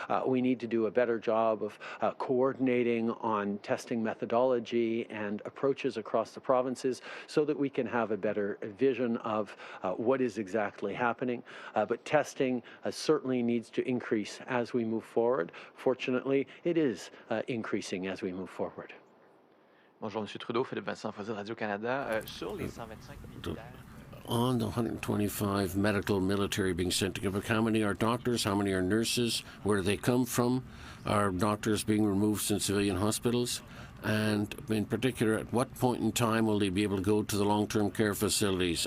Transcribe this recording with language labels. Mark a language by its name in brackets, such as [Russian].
[English] We need to do a better job of coordinating on testing methodology and approaches across the provinces so that we can have a better vision of what is exactly happening. But testing certainly needs to increase as we move forward. Fortunately, it is increasing as we move forward. [French] Bonjour, Monsieur Trudeau, Philippe Vincent, Président Radio-Canada. Sur les 125 militaires... [English] On the 125 medical military being sent to Quebec, how many are doctors, how many are nurses, where do they come from? Are doctors being removed from civilian hospitals? And in particular, at what point in time will they be able to go to the long-term care facilities?